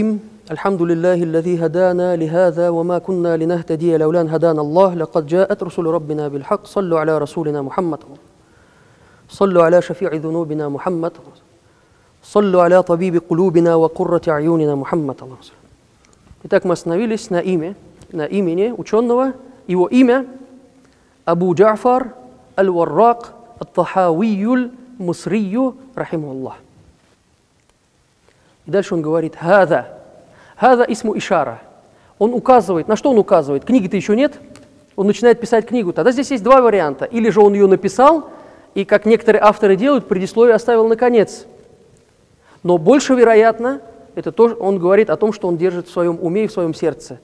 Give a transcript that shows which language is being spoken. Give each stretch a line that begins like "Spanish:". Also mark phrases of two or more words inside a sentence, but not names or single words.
Arabic: الحمد لله الذي هدانا لهذا وما كنا لنهتدي لولا أن هدانا الله لقد جاءت رسل ربنا بالحق صلوا على رسولنا محمد صلوا على شفيع ذنوبنا محمد صلوا على طبيب قلوبنا وقرة أعيننا محمد.
Russian: Итак, мы остановились на имени ученого. Его имя Абу Джа'фар аль-Варрак ат-Тахавий аль-Мисри рахимахуллах. И дальше он говорит
Arabic: «هذا اسم إشارة».
Russian: Он указывает, на что он указывает? Книги-то еще нет, он начинает писать книгу. Тогда здесь есть два варианта. Или же он ее написал, и, как некоторые авторы делают, предисловие оставил на конец. Но больше вероятно, это то, он говорит о том, что он держит в своем уме и в своем сердце.